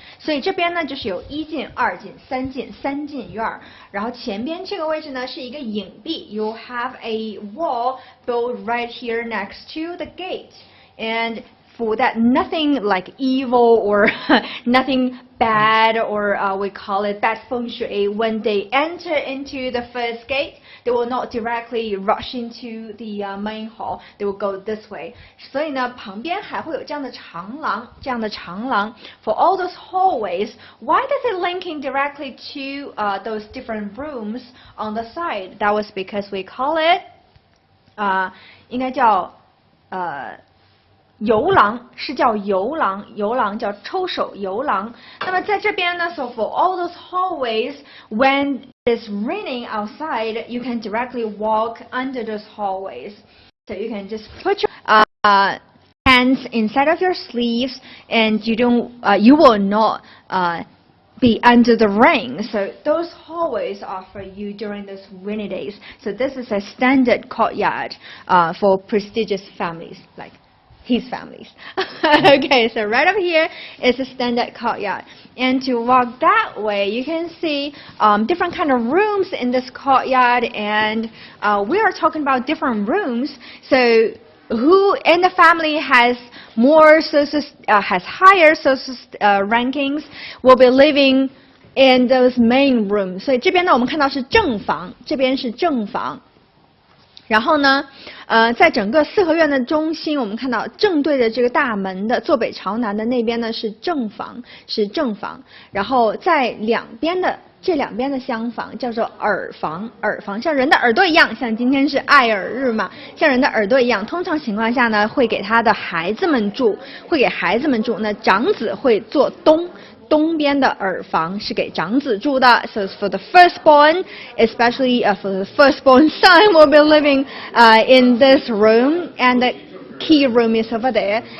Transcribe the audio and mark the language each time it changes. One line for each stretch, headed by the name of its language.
Chinese: 所以这边呢就是有一进、二进、三进院，然后前边这个位置呢是一个影壁 ，
English: you have a wall built right here next to the gate, and for that, nothing like evil or nothing bad, or we call it bad feng shui. When they enter into the first gate, they will not directly rush into the main hall. They will go this way. 所以呢，旁边还会有这样的长廊 for all those hallways. Why does it linking directly to those different rooms on the side? That was because we call it
Chinese: 应该叫游廊，是叫游廊叫抽手游廊。那么在这边呢
English: so for all those hallways, when it's raining outside, you can directly walk under those hallways. So you can just put your hands inside of your sleeves, and you will not be under the rain. So those hallways are for you during those rainy days. So this is a standard courtyard for prestigious families, like his families. Okay, so right over here is a standard courtyard, and to walk that way you can see different kind of rooms in this courtyard, and we are talking about different rooms. So who in the family has more has higher social rankings will be living in those main rooms.
Chinese: 所以这边呢我们看到是正房，这边是正房。然后呢，在整个四合院的中心，我们看到正对着这个大门的坐北朝南的那边呢是正房，然后在这两边的厢房叫做耳房，像人的耳朵一样，像今天是爱耳日嘛，像人的耳朵一样。通常情况下呢，会给他的孩子们住，那长子会坐东边的耳房是给长子住的。
English: So for the firstborn, especially for the firstborn son, will be living in this room, and the key room is over there.